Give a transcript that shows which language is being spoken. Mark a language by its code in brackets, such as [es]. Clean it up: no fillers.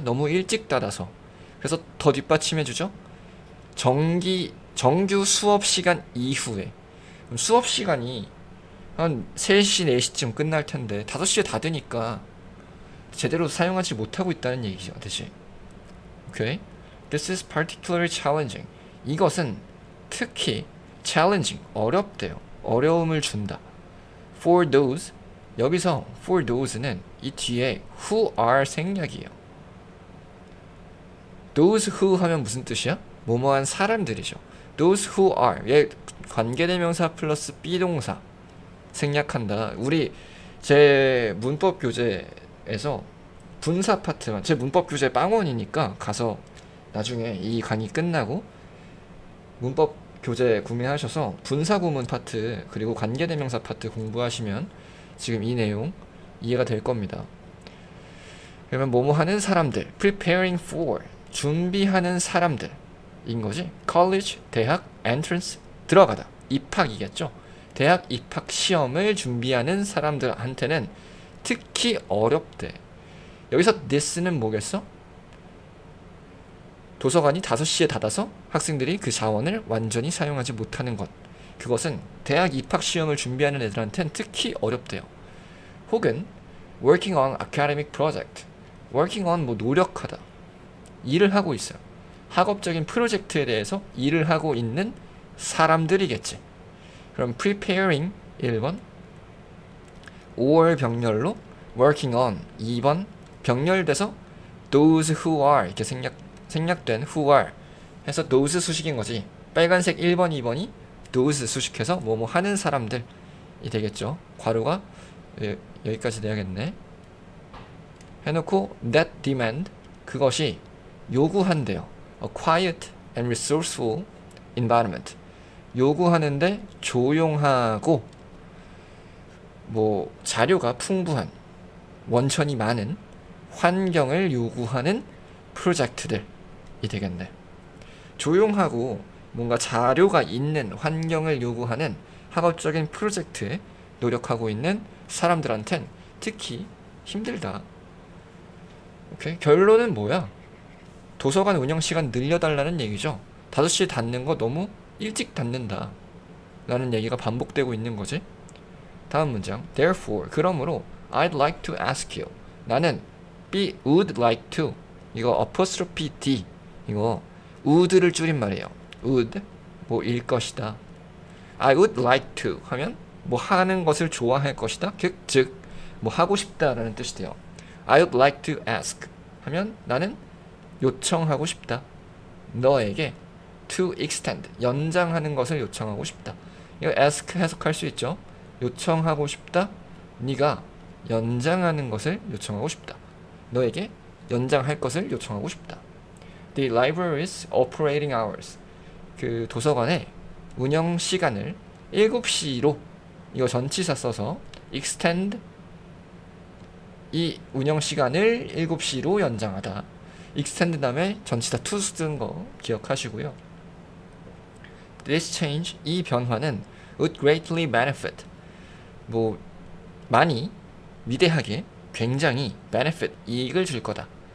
[ko] 너무 일찍 닫아서. 그래서 더 뒷받침해주죠. 정규 수업 시간 이후에. 그럼 수업 시간이 한 3시, 4시쯤 끝날 텐데 5시에 닫으니까 제대로 사용하지 못하고 있다는 얘기죠. 대신. 오케이? [en] This is particularly challenging. [ko] 이것은 특히 challenging, 어렵대요. 어려움을 준다. [en] For those, [ko] 여기서 [en] for those는 이 뒤에 who are 생략이에요. those who [ko] 하면 무슨 뜻이야? 뭐뭐한 사람들이죠. [en] those who are [ko] 얘 관계대명사 플러스 비동사 생략한다. 우리 제 문법 교재에서 분사 파트만, 제 문법 교재 빵원이니까 가서 나중에 이 강의 끝나고 문법 교재 구매하셔서 분사 구문 파트 그리고 관계대명사 파트 공부하시면 지금 이 내용 이해가 될 겁니다. 그러면 뭐뭐 하는 사람들, [en] preparing for [ko] 준비하는 사람들 인 거지. college 대학, entrance 들어가다, 입학이겠죠. 대학 입학 시험을 준비하는 사람들한테는 특히 어렵대. 여기서 this는 뭐겠어? 도서관이 5시에 닫아서 학생들이 그 자원을 완전히 사용하지 못하는 것. 그것은 대학 입학 시험을 준비하는 애들한테는 특히 어렵대요. 혹은 [en] working on academic project. [ko] working on 뭐 노력하다. 일을 하고 있어요. 학업적인 프로젝트에 대해서 일을 하고 있는 사람들이겠지. 그럼 preparing 1번, 5월 병렬로 working on 2번, 병렬돼서 [en] those who are [ko] 이렇게 생략된 who are 해서 those 수식인 거지. 빨간색 1번, 2번이 those 수식해서 뭐뭐 하는 사람들이 되겠죠. 괄호가 여기까지 돼야겠네. 해놓고 [en] that demand [ko] 그것이 요구한대요. [en] A quiet and resourceful environment. [ko] 요구하는데 조용하고 뭐 자료가 풍부한, 원천이 많은 환경을 요구하는 프로젝트들이 되겠네. 조용하고 뭔가 자료가 있는 환경을 요구하는 학업적인 프로젝트에 노력하고 있는 사람들한텐 특히 힘들다. 오케이? 결론은 뭐야? 도서관 운영시간 늘려달라는 얘기죠. 5시에 닫는 거 너무 일찍 닫는다 라는 얘기가 반복되고 있는 거지. 다음 문장. [en] Therefore, [ko] 그러므로 [en] I'd like to ask you. [ko] 나는 [en] would like to. 이거 apostrophe D. [ko] 이거 would를 줄인 말이에요. would 뭐 일 것이다. [en] I would like to [ko] 하면 뭐 하는 것을 좋아할 것이다. 즉 뭐 하고 싶다라는 뜻이 돼요. [en] I would like to ask [ko] 하면 나는 요청하고 싶다. 너에게 to extend 연장하는 것을 요청하고 싶다. 이거 ask 해석할 수 있죠. 요청하고 싶다. 네가 연장하는 것을 요청하고 싶다. 너에게 연장할 것을 요청하고 싶다. [en] The library's operating hours. [ko] 그 도서관의 운영 시간을 7시로 이거 전치사 써서 extend 이 운영 시간을 7시로 연장하다. extend 다음에 전치사 to 쓴 거 기억하시고요. [en] This change [ko] 이 변화는 [en] would greatly benefit [ko] 뭐 많이 위대하게 굉장히 benefit 이익을 줄 거다.